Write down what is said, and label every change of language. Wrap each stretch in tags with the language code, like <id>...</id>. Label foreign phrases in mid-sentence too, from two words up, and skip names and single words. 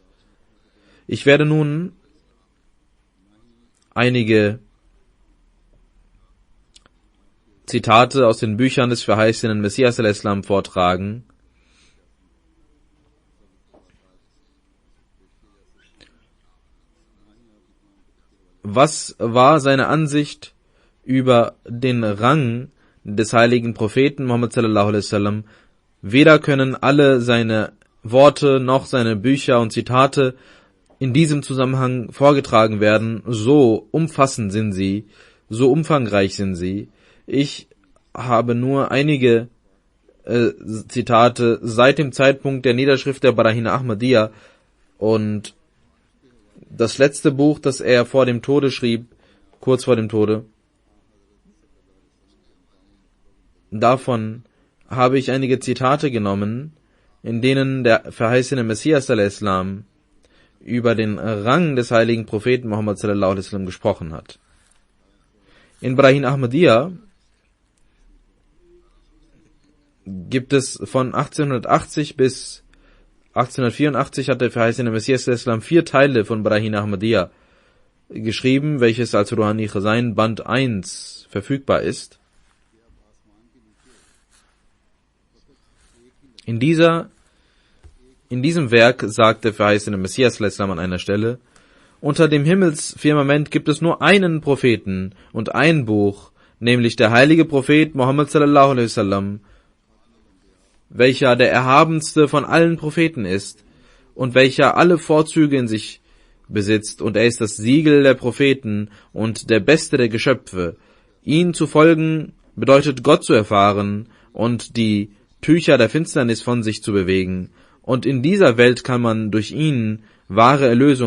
<de>Ich werde nun einige Zitate aus den Büchern des verheißenen Messias al-Islam vortragen. Was war seine Ansicht über den Rang des heiligen Propheten Muhammad</de> <ar>صلى الله عليه وسلم?</ar> <de>Weder können alle seine Worte noch seine Bücher und Zitate in diesem Zusammenhang vorgetragen werden, so umfassend sind sie, so umfangreich sind sie. Ich habe nur einige Zitate seit dem Zeitpunkt der Niederschrift der Barahina Ahmadiyya, und das letzte Buch, das er vor dem Tode schrieb, kurz vor dem Tode, davon habe ich einige Zitate genommen, in denen der verheißene Messias al-Islam über den Rang des heiligen Propheten Muhammad</de> <ar>صلى الله عليه وسلم</ar> <de>gesprochen hat. In Barahina Ahmadiyya gibt es von 1880 bis 1884 hat der verheißene Messias al-Islam 4 Teile von Barahina Ahmadiyya geschrieben, welches als Ruhani Khazain Band 1 verfügbar ist. In diesem Werk sagt der verheißene Messias al-Islam an einer Stelle: Unter dem Himmelsfirmament gibt es nur einen Propheten und ein Buch, nämlich der heilige Prophet Muhammad</de> <ar>صلى الله عليه وسلم,</ar> <de>welcher der erhabenste von allen Propheten ist und welcher alle Vorzüge in sich besitzt, und er ist das Siegel der Propheten und der Beste der Geschöpfe. Ihn zu folgen bedeutet Gott zu erfahren und die Tücher der Finsternis von sich zu bewegen, und in dieser Welt kann man durch ihn wahre Erlösung</de>